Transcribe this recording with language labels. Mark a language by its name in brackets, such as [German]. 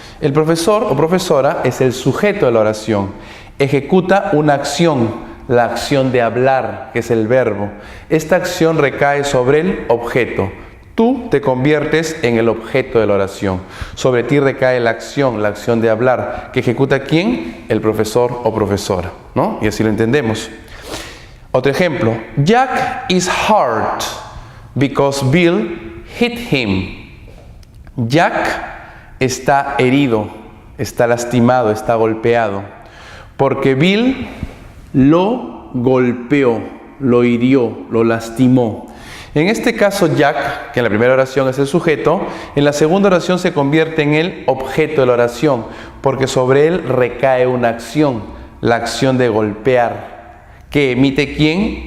[Spanish] El profesor o profesora es el sujeto de la oración. Ejecuta una acción, la acción de hablar, que es el verbo. Esta acción recae sobre el objeto. Tú te conviertes en el objeto de la oración. Sobre ti recae la acción de hablar, que ejecuta ¿quién? El profesor o profesora, ¿no? Y así lo entendemos. Otro ejemplo. [English] Jack is hurt because Bill hit him. [Spanish] Jack está herido, está lastimado, está golpeado, porque Bill lo golpeó, lo hirió, lo lastimó. En este caso Jack, que en la primera oración es el sujeto, en la segunda oración se convierte en el objeto de la oración, porque sobre él recae una acción, la acción de golpear, que emite ¿quién?